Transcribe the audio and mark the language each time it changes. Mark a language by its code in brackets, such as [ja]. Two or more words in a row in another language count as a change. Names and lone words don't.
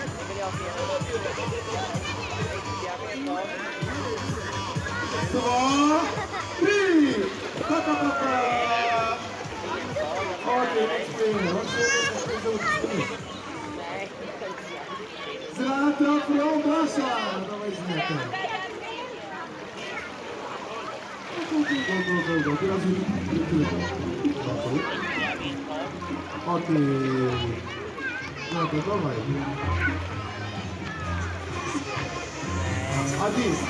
[id] Dua. [en] Three. Okay, next player. Zlatan from Russia. [pl] Dawaj Zlatan. Go. Teraz okej. No to dawaj. Hadi.